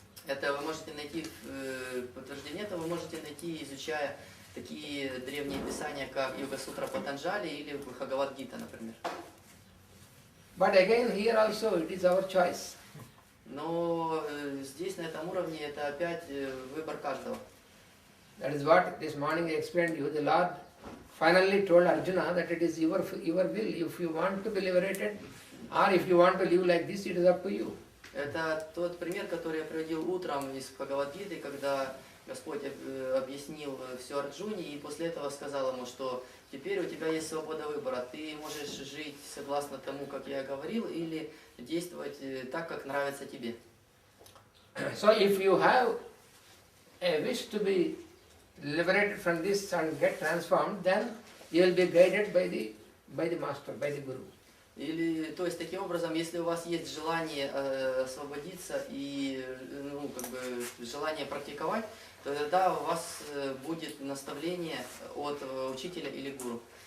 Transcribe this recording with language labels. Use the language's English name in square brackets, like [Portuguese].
[Russian] Это вы можете найти, подтверждение этого вы можете найти, изучая такие древние писания, как Йога-сутра Патанджали или Бхагавад-гита, например. [English] But again, here also it is our choice. [Russian] Но здесь, на этом уровне, это опять выбор каждого. [English] That is what this morning I explained to you. The Lord finally told Arjuna that it is your will. If you want to be liberated or if you want to live like this, it is up to you. [Russian] Это тот пример, который я приводил утром из Бхагавад-гиты, когда Господь объяснил все Арджуне и после этого сказал ему, что теперь у тебя есть свобода выбора. Ты можешь жить согласно тому, как я говорил, или действовать так, как нравится тебе. [English] So if you have a wish to be liberated from this and get transformed, then you will be guided by the master, by the guru. [Russian] Или, то есть, таким образом, если у вас есть желание освободиться и желание практиковать, то тогда у вас будет наставление от учителя или гуру.